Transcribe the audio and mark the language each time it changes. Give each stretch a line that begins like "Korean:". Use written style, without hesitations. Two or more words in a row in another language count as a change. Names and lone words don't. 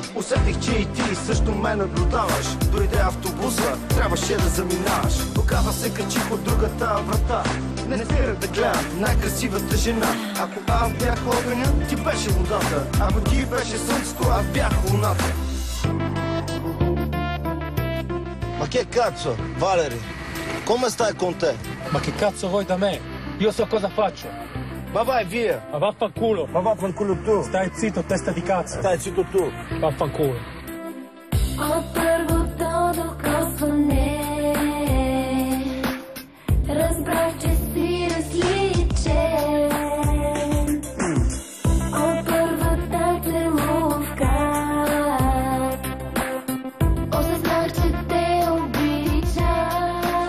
Bulgarian: Усетих, че и ти също ме наблюдаваш. Дойде автобуса, трябваше да заминаваш. Тогава се качих от другата врата. Не спирах да гледам най-красивата жена. Ако аз бях огъня, ти беше водата. Ако ти беше слънцето, аз бях луната.
Italian: Ma che cazzo, Valerie? Come stai con te? Ma che cazzo vuoi da me? Io so cosa faccio. Ma vai via! Ma vaffanculo. Ma vaffanculo tu! Stai zitto, testa di cazzo. Stai zitto tu! Vaffanculo.
Bulgarian: От първото докосване разбрах, че си различен. От първата целувка осъзнах, че те обичам.